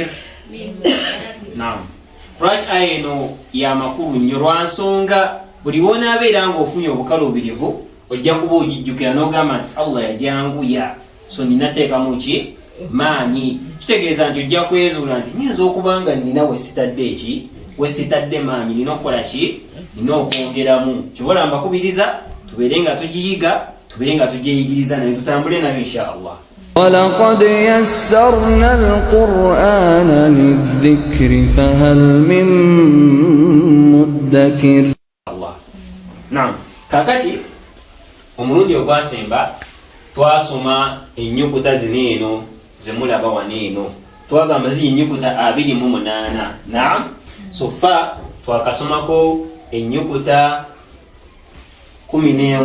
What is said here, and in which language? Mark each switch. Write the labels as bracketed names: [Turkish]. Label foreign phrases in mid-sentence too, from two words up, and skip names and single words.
[Ganda] Naam, lwaki aya eno ya makulu nnyo lwa nsonga buli wonaabeera ng'ofunye obukalubirivu ojja kuba ogijjukira n'ogamba nti Allah yajanguya, so ninateekamu ki maanyi. Kitegeeza nti ojja kwezuula nti nyinza okuba nga nina wesitadde maanyi, nina okukola ki, nina okwongeramu. Kibola mbakubiriza tubeere nga tugiyiga, tubeere nga tugyeyigiriza, naye tutambule nayo [Arabic] إن شاء الله. وَلَقَدْ يَسَّرْنَا الْقُرْآنَ لِلذِّكْرِ فَهَلْ مِن مُّدَّكِرٍ. [Ganda] Naam, kakati omulundi ogwasemba twasoma ennyukuta zino eno zemulaba wano eno, twagamba ziri ennyukuta 28. Naam, so fa twakasomako ennyukuta 11.